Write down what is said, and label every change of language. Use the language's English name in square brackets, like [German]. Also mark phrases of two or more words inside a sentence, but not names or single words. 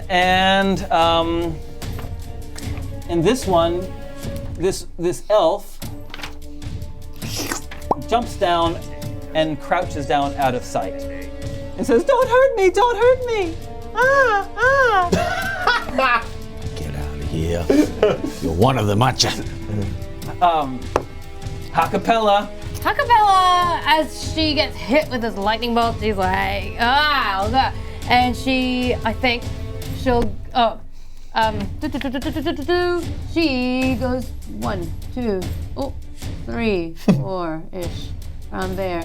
[English] And this one, this elf jumps down and crouches down out of sight and says, "Don't hurt me! Don't hurt me! Ah, ah!" Get out of here. You're one of them, aren't you? Ha-Kapella. Ha-Kapella, as she gets hit with this lightning bolt, she's like, oh god. And she goes 1, 2, 3, 4-ish, around there.